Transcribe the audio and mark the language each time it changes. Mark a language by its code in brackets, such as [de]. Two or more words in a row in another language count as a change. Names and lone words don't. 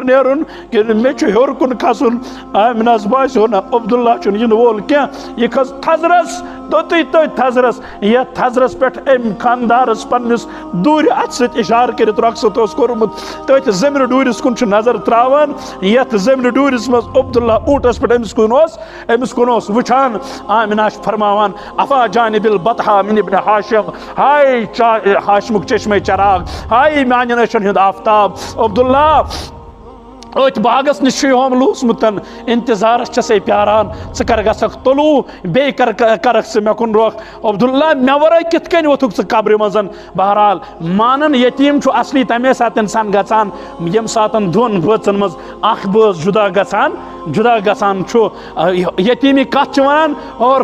[ks] نیرُن کِنہٕ مےٚ چھُ ہیوٚر کُن کھسُن آمِنس باسیو نہ عبداللہ چھُنہٕ یِنہٕ وول کینٛہہ یہِ کھٔژ تھزرس توٚتُے تٔتھۍ تھزرس یتھ تھزرس پٮ۪ٹھ أمۍ خاندارس پننِس دوٗرِ اَتھٕ سۭتۍ اِشارٕ کٔرِتھ رۄخصت اوس کوٚرمُت تٔتھۍ زمینہِ ڈوٗرِس کُن چھُ نظر تراوان یتھ زمینہِ ڈوٗرِس منٛز عبداللہ اوٗنٹس پٮ۪ٹھ أمِس کُن اوس وٕچھان آمِنہ چھِ فرماوان [ar] افا جانب البطحا من ابن ہاشم [ks] ہاے ہاشمُک چشمے چراغ ہاے میانٮ۪ن أچھن ہُنٛد آفتاب عبداللہ أتھۍ باغس نِش چھُ ہوملوٗسمُت انتظارس چھسے پیاران ژٕ کر گژھکھ طلوٗع بیٚیہِ کرکھ ژٕ مےٚ کُن رۄخ عبداللہ مےٚ ورٲے کِتھ کٔنۍ ووٚتھُکھ ژٕ قبرِ منٛز بہرحال مانن یتیٖم چھُ اصلی تمے ساتہٕ انسان گژھان ییٚمہِ ساتہٕ دۄن بٲژن منٛز اکھ بٲژ جُدا گژھان چھُ یتیٖمی کتھ چھِ ونان اور